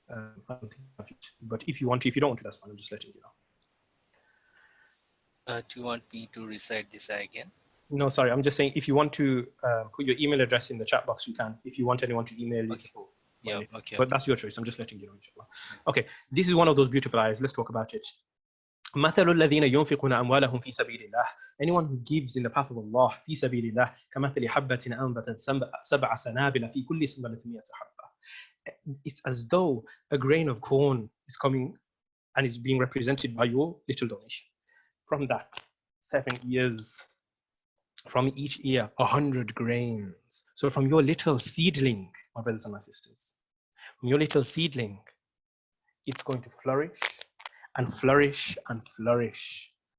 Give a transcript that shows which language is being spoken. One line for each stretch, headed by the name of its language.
English: I don't think I have it. But if you want to, if you don't want to, that's fine. I'm just letting you know. Do you want me to recite this again? No, sorry. I'm just saying, if you want to put your email address in the chat box, you can. If you want anyone to email you. Okay. Yeah, okay. But that's your choice. I'm just letting you know, inshallah. Okay, this is one of those beautiful ayahs. Let's talk about it.
Arabic: مثل الذين ينفقون أموالهم في سبيل الله.
English: Anyone who gives in the path of Allah
Arabic: في سبيل الله كمثل حبة أنبتت سبع سنابل في كل سنبلة 100 حبة.
English: It's as though a grain of corn is coming and is being represented by your little donation. From that, 7 years. From each ear, 100 grains. So from your little seedling, my brothers and my sisters, from your little seedling, it's going to flourish and flourish and flourish.